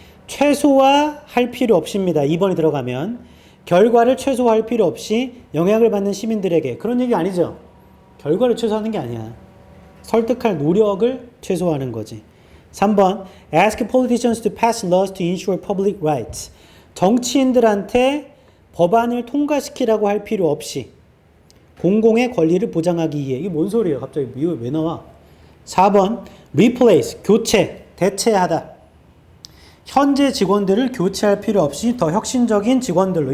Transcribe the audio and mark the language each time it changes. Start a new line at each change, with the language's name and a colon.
Korean: 최소화할 필요 없습니다. 2번이 들어가면 결과를 최소화할 필요 없이 영향을 받는 시민들에게. 그런 얘기 아니죠. 결과를 최소화하는 게 아니야. 설득할 노력을 최소화하는 거지. 3번.
English: Ask politicians to pass laws to ensure public rights.
Korean: 정치인들한테 법안을 통과시키라고 할 필요 없이 공공의 권리를 보장하기 위해. 이게 뭔 소리예요? 갑자기 이거 왜 나와? 4번. Replace. 교체. 대체하다. 현재 직원들을 교체할 필요 없이 더 혁신적인 직원들로.